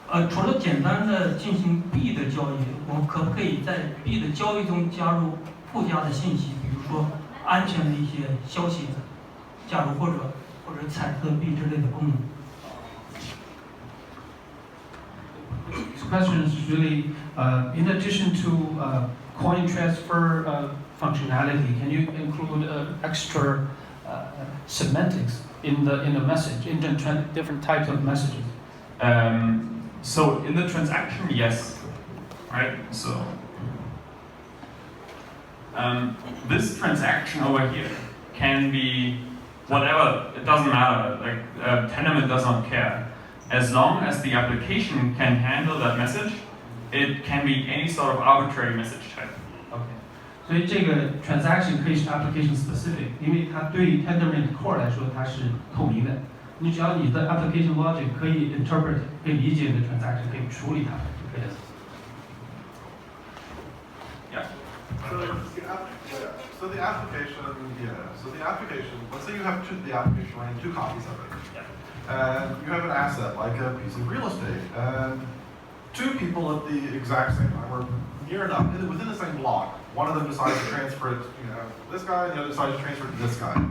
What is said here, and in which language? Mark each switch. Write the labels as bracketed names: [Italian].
[Chinese] 除了简单的进行币的交易，我们可不可以在币的交易中加入附加的信息，比如说安全的一些消息，加入或者彩色币之类的功能？ [English] This question is really, in addition to coin transfer functionality, can you include extra semantics in the message, in the different types of messages? So in the transaction, yes, right? So this transaction over here can be whatever. It doesn't matter. Like Tendermint does not care. As long as the application can handle that message, it can be any sort of arbitrary message type. Okay. [Chinese] 所以这个 transaction 可以是 application specific， 因为它对于 Tendermint core 来说它是透明的。你只要你的 application logic 可以 interpret， 可以理解你的 transaction， 可以处理它就可以了。 [English] Yeah. So the application, let's say you have the application running 2 copies of it. And you have an asset, like a piece of real estate, and 2 people at the exact same time, or near enough, within the same block. One of them decides to transfer it to this guy, and the other decides to transfer it to this guy.